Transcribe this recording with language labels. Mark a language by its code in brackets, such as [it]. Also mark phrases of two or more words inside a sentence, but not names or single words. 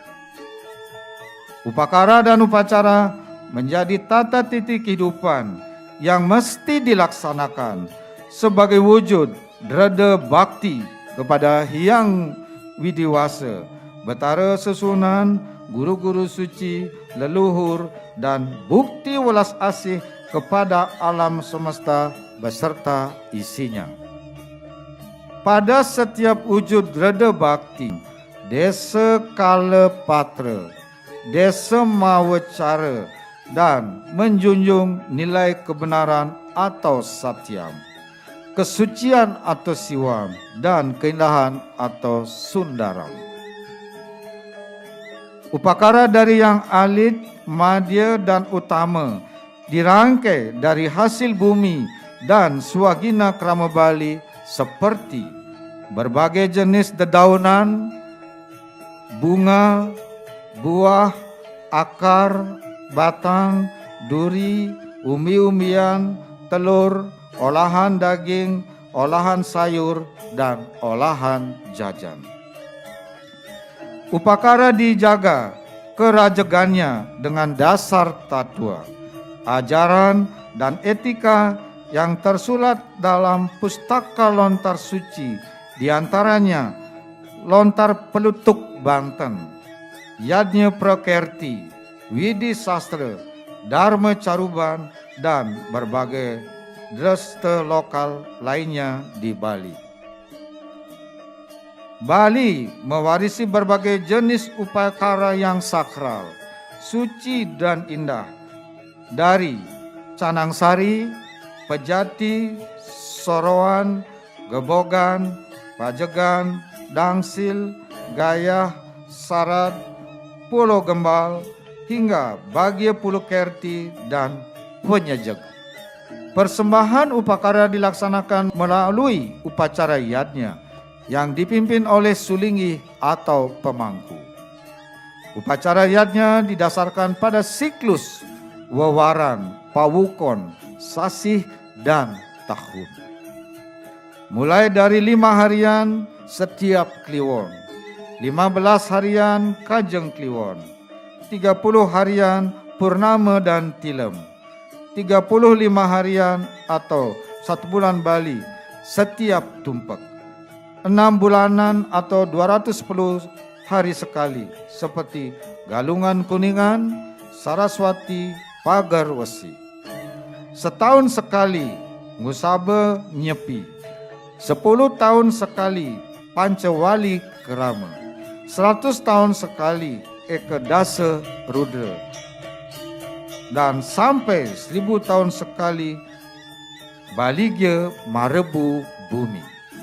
[id] Upakara dan upacara menjadi tata titik kehidupan yang mesti dilaksanakan sebagai wujud dreda bakti kepada Hyang Widiwasa, Betara Sesonan, guru-guru suci, leluhur, dan bukti welas asih kepada alam semesta beserta isinya. Pada setiap wujud reda bakti, desa kala patra, desa mawacara, dan menjunjung nilai kebenaran atau satyam, kesucian atau siwam, dan keindahan atau sundaram. Upakara dari yang alit, madya, dan utama dirangkai dari hasil bumi dan swagina krama Bali seperti berbagai jenis dedaunan, bunga, buah, akar, batang, duri, umbi-umbian, telur, olahan daging, olahan sayur, dan olahan jajan. Upakara dijaga kerajagannya dengan dasar tatua, ajaran, dan etika yang tersulat dalam pustaka lontar suci, diantaranya Lontar Pelutuk Banten, Yadnya Prakerti, Widi Sastra, Dharma Caruban, dan berbagai dresta lokal lainnya di Bali. Bali mewarisi berbagai jenis upakara yang sakral, suci, dan indah dari Canangsari, Pejati, Soroan, Gebogan, Pajegan, Dangsil, Gayah, Sarat, Pulau Gembal, hingga Bagya Pulau Kerti dan Penyejeg. Persembahan upakara dilaksanakan melalui upacara yadnya yang dipimpin oleh sulinggi atau pemangku. Upacara yadnya didasarkan pada siklus wewaran, pawukon, sasih, dan tahun. Mulai dari 5 harian setiap kliwon, 15 harian kajeng kliwon, 30 harian purnama dan tilem, 35 harian atau 1 bulan Bali setiap tumpek, 6 bulanan atau 210 hari sekali seperti Galungan Kuningan, Saraswati, Pagar Wesi. Setahun sekali Ngusaba Nyepi, 10 tahun sekali Pancawali Kerama, 100 tahun sekali Eka Dasa Rudra, dan sampai 1000 tahun sekali Baligya Marebu Bumi.